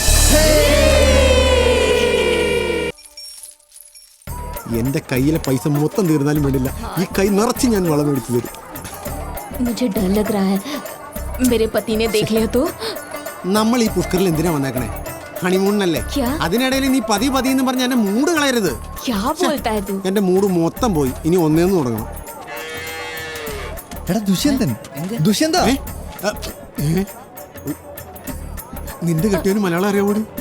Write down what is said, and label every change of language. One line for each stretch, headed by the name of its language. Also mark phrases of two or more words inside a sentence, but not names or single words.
Malayalam: എന്റെ കയ്യിലെ പൈസ മൊത്തം തീർന്നാലും വേണ്ടില്ല, ഈ കൈ നിറച്ച് ഞാൻ വളം മേടിച്ചു തരും.
Hindi: मुझे डर लग रहा है, मेरे पति ने देख लिया तो
Malayalam: നമ്മൾ ഈ പുഷ്കറിൽ എന്തിനാ വന്നേക്കണേ? ഹണിമൂണിനല്ലേ? അതിനിടയിൽ നീ പതി പതി എന്ന് പറഞ്ഞ എന്റെ മൂഡ് കളയരുത്. എന്റെ മൂഡ് മൊത്തം പോയി. ഇനി ഒന്നേന്ന് തുടങ്ങണം. എടാ ദുഷ്യന്തൻ, ദുഷ്യന്ത, നിന്റെ കെട്ടിയവന് മലയാളം അറിയാവൂടി?